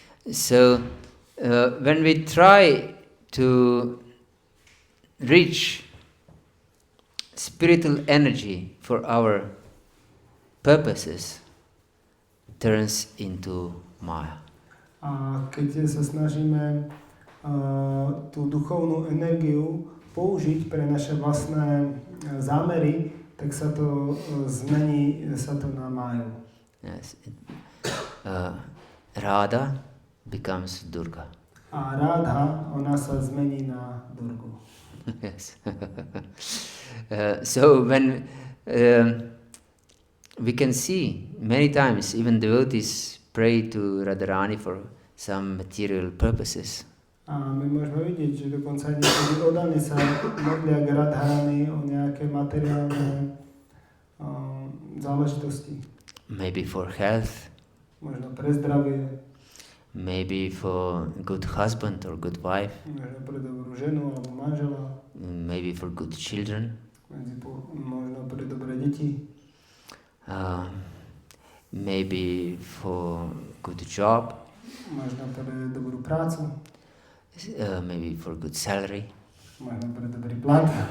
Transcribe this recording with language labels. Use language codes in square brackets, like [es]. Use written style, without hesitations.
[en] So when we try to reach spiritual energy for our purposes, turns into Maya. [sk] A keď sa snažíme tú duchovnú energiu použiť pre naše vlastné zámery, tak sa to zmení sa to na Máju. [en] Yes. Radha becomes Durga. [sk] A Radha, ona sa zmení na Durgu. [en] Yes. So when we can see many times even devotees pray to Radharani for some material purposes. [sk] A my môžeme vidieť, že dokonca aj niekedy oddaní sa modlia k Radharani o nejaké materiálne záležitosti. [en] Maybe for health. [sk] Možno pre zdravie. [en] Maybe for good husband or good wife. [sk] Možno pre dobrú ženu alebo manžela. [en] Maybe for good children. [sk] Možno pre dobré deti. [en] Maybe for good job. [sk] Možno pre dobrú prácu. [en] Maybe for good salary. [sk] Možno pre dobrý plat.